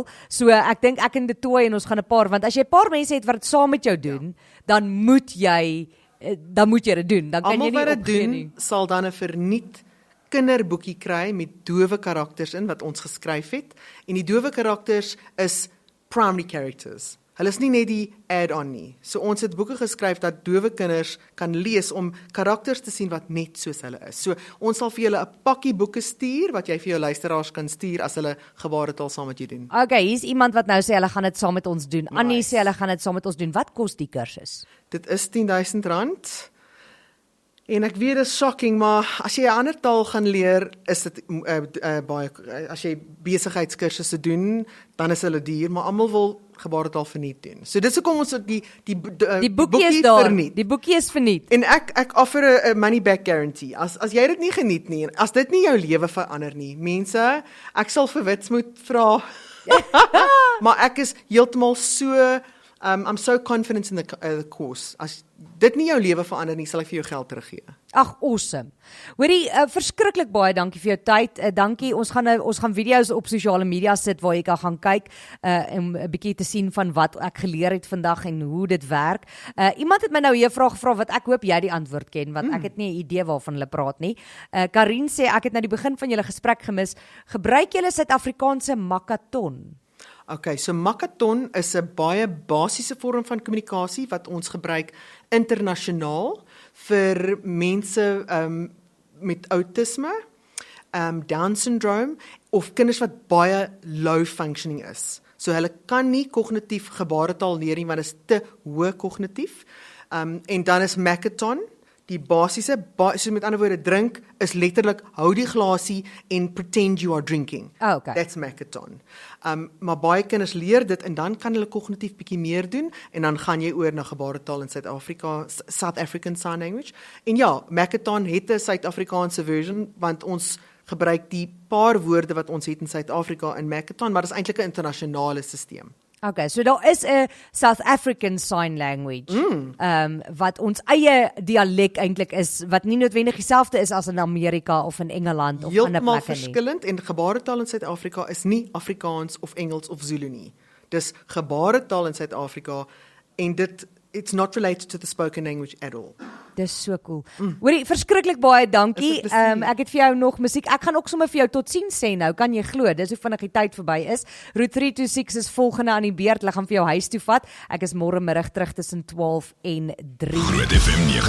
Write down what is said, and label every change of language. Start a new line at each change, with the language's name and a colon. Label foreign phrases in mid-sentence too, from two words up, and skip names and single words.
Afrikaans: So ek dink ek en De Tooi en ons gaan 'n paar, want as jy 'n paar mense het wat dit saam met jou doen, dan moet jy dit doen. Dan kan jy nie opgee nie. Sal dan 'n verniet kinderboekie kry met dowe karakters in wat ons geskryf het. En die dowe karakters is
English: primary characters.
Afrikaans: Hulle is nie net die add-on nie. So ons het boeke geskryf dat dowe kinders kan lees om karakters te sien wat net soos hulle is. So ons sal vir julle 'n pakkie boeke stuur wat jy vir jou luisteraars kan stuur as hulle gebaretaal saam met jou doen. Okay, hier's iemand wat nou sê hulle gaan dit saam met ons doen. Nice. Annie sê hulle gaan dit saam met ons doen. Wat kos die kursus? Dit is R10,000. En ek weet dit is shocking, maar as jy 'n ander taal gaan leer, is dit baie, as jy besigheidskursusse doen, dan is hulle duur, maar almal wil gebaretaal verniet doen. So dis hoekom ons die boekie is daar verniet. Die boekie is verniet. En ek offer 'n
English: money back guarantee.
Afrikaans: As jy dit nie geniet nie, as dit nie jou lewe verander nie, mense, ek sal vir Wits moet vra. Maar ek is heeltemal
English: so I'm so confident in the course.
Afrikaans: As dit nie jou lewe verander nie, sal ek vir jou geld teruggee. Ag, awesome. Hoorie, verskriklik baie dankie vir jou tyd. Dankie. Ons gaan video's op sosiale media sit waar jy kan gaan kyk om 'n bietjie te sien van wat ek geleer het vandag en hoe dit werk. Iemand het my nou hier 'n vraag gevra wat ek hoop jy die antwoord ken, want ek het nie 'n idee waarvan hulle praat nie. Karin sê ek het nou die begin van julle gesprek gemis. Gebruik julle Suid-Afrikaanse makaton? Okay, so makaton is 'n baie basiese vorm van kommunikasie wat ons gebruik internasionaal vir mense met autisme.
English: Down syndrome
Afrikaans: of kinders wat baie
English: low functioning
Afrikaans: is. So hulle kan nie kognitief gebaretaal leer nie want dit is te hoë kognitief. En dan is Makaton, die basiese, so met ander woorde drink is letterlik hou die glasie en
English: pretend you are drinking.
Afrikaans: Okay.
English: That's Makaton.
Afrikaans: Maar baie kinders leer dit en dan kan hulle kognitief bietjie meer doen en dan gaan jy oor na gebaretaal in Suid-Afrika, South African Sign Language. En ja, Makaton het 'n Suid-Afrikaanse version want ons gebruik die paar woorde wat ons het in Suid-Afrika in Makaton, maar dit is eintlik 'n internasionale stelsel. Okay, so daar is 'n South African Sign Language wat ons eie dialek eintlik is, wat nie noodwendig dieselfde is as in Amerika of in Engeland of ander plekke nie. Heeltemal verskillend en gebaretaal in Suid-Afrika is nie Afrikaans of Engels of Zulu nie. Dis gebaretaal in Suid-Afrika en
English: it's not related to the spoken language at all.
Afrikaans: Dis so cool. Hoorie, verskriklik baie dankie. Ek het vir jou nog musiek. Ek gaan ook sommer vir jou totsiens sê nou. Kan jy glo? Dis hoe vinnig die tyd verby is. Route 326 is volgende aan die beurt. Hulle gaan vir jou huis toe vat. Ek is môre middag terug tussen 12 en 3.